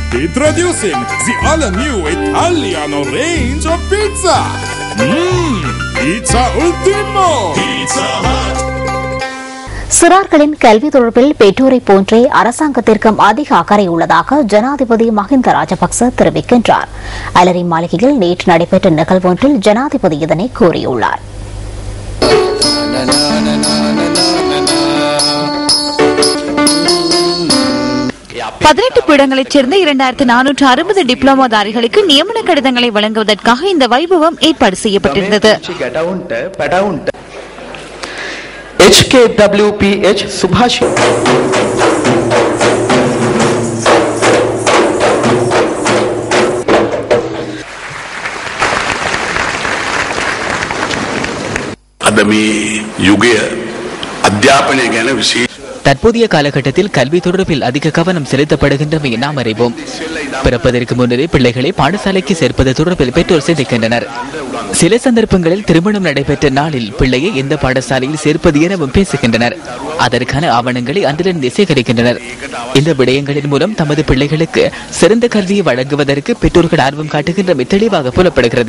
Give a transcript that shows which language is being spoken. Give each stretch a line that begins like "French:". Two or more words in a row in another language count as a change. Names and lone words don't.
English: Introducing the all-new Italiano range of pizza. Pizza Ultimo. Pizza Hut.
Tamil: சிறார்களின் கல்வி தொடர்பில் பெற்றோரை போன்றே அரசாங்கத்திற்கும் அதிக அக்கறை உள்ளதாக ஜனாதிபதி மஹிந்த ராஜபக்ச தெரிவிக்கின்றார். அலரி மாளிகையில் நேற்று நடைபெற்ற நிகழ்வொன்றில் ஜனாதிபதி இதனை கூறியுள்ளார். 18 பீடங்களைச் சேர்ந்த 2460 டிப்ளோமாதாரிகளுக்கு நியமன கடிதங்களை வழங்குவதற்காக இந்த வைபவம் ஏற்பாடு செய்யப்பட்டிருந்தது. HKWPH சுபாஷி
Sinhala: අදමී යුගය අධ්‍යාපනය ගැන විශේෂ
Tamil: தற்போதைய காலகட்டத்தில் கல்வி தொடர்பில் அதிக கவனம் செலுத்தப்படுகின்றமை நாம் அறிவோம். பிறப்பதற்கு முன்னரே பிள்ளைகளை பாடசாலைக்கு சேர்ப்பது தொடர்பில் பெற்றோர் சிந்திக்கின்றனர். சில சந்தர்ப்பங்களில் திருமணம் நடைபெற்ற நாளில் பிள்ளையை எந்த பாடசாலையில் சேர்ப்பது எனவும் பேசுகின்றனர். அதற்கான ஆவணங்களை அன்றிலிருந்து சேகரிக்கின்றனர். இந்த விடயங்களின் மூலம் தமது பிள்ளைகளுக்கு சிறந்த கல்வியை வழங்குவதற்கு பெற்றோர்கள் ஆர்வம் காட்டுகின்றமை தெளிவாக புலப்படுகிறது.